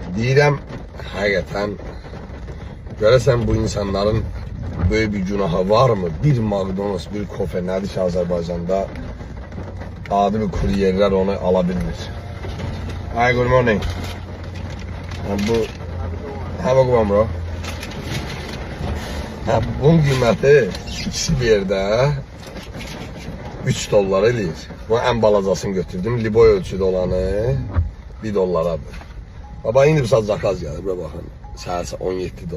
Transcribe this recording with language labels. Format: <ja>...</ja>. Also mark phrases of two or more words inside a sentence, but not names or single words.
<az>Deyirəm, həqiqətən görəsən bu insanların</az> <tr>böyle bir günahı var mı?</tr> <az>Bir McDonald's, bir kofe nədir ki Azərbaycanda adi bir kuryerlər onu ala bilmir.</az> <en>Hi, good morning. Bu, have a good one, bro.</en> <az>Bunun qiyməti ikisi bir yerdə $3 eləyir. Bu ən balacasını götürdüm. Liboy ölçüdə olanı $1'dir. Baba indi bir saat zakaz gəldi. Bura baxın. Səhərsə $17.</az>